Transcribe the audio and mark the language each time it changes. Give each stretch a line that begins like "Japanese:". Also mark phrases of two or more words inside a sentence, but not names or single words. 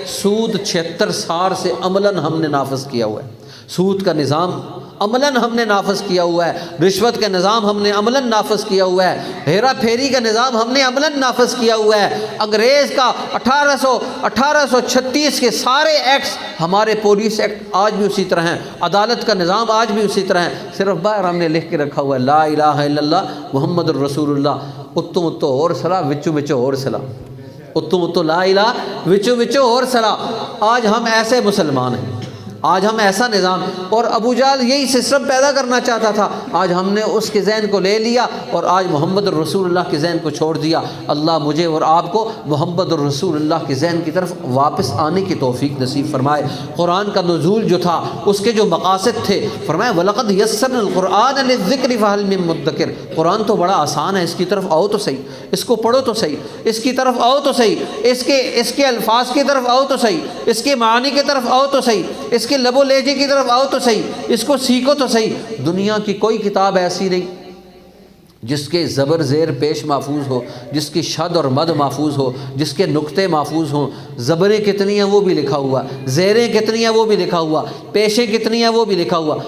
Urdu: سود 76 سال سے عملاً ہم نے نافذ کیا ہوا ہے، سود کا نظام عملاً ہم نے نافذ کیا ہوا ہے، رشوت کا نظام ہم نے عملاً نافذ کیا ہوا ہے، ہیرا پھیری کا نظام ہم نے عملاً نافذ کیا ہوا ہے، انگریز کا 1836 کے سارے ایکٹس ہمارے
English: police act
Urdu: آج بھی اسی طرح ہیں، عدالت کا نظام آج بھی اسی طرح ہے، صرف باہر ہم نے لکھ کے رکھا ہوا ہے
Arabic: لا الہ الا اللہ محمد الرسول اللہ،
Punjabi: اتو اتو اور صلاح وچو وچو اور صلاح، اتو اتو
Arabic: لا الہ
Punjabi: وچو وچو اور صلاح۔
Urdu: آج ہم ایسے مسلمان ہیں، آج ہم ایسا نظام، اور ابو جہل یہی سسٹم پیدا کرنا چاہتا تھا، آج ہم نے اس کے ذہن کو لے لیا اور آج
Arabic: محمد الرسول اللہ
Urdu: کے ذہن کو چھوڑ دیا۔ اللہ مجھے اور آپ کو
Arabic: محمد الرسول اللہ
Urdu: کے ذہن کی طرف واپس آنے کی توفیق نصیب فرمائے۔ قرآن کا نزول جو تھا اس کے جو مقاصد تھے، فرمایا
Arabic: وَلَقَدْ يَسَّرْنَا الْقُرْآنَ لِلذِّكْرِ فَهَلْ مِن مُدَّكِرٍ،
Urdu: قرآن تو بڑا آسان ہے، اس کی طرف آؤ تو صحیح، اس کو پڑھو تو صحیح، اس کی طرف آؤ تو صحیح، اس کے الفاظ کی طرف آؤ تو صحیح، اس کے معانی کی طرف آؤ تو صحیح، اس کے لب و لہجے کی طرف آؤ تو صحیح، اس کو سیکھو تو صحیح۔ دنیا کی کوئی کتاب ایسی نہیں جس کے زبر زیر پیش محفوظ ہو، جس کی شد اور مد محفوظ ہو، جس کے نقطے محفوظ ہوں، زبریں کتنی ہیں وہ بھی لکھا ہوا، زیریں کتنی ہیں وہ بھی لکھا ہوا، پیشیں کتنی ہیں وہ بھی لکھا ہوا۔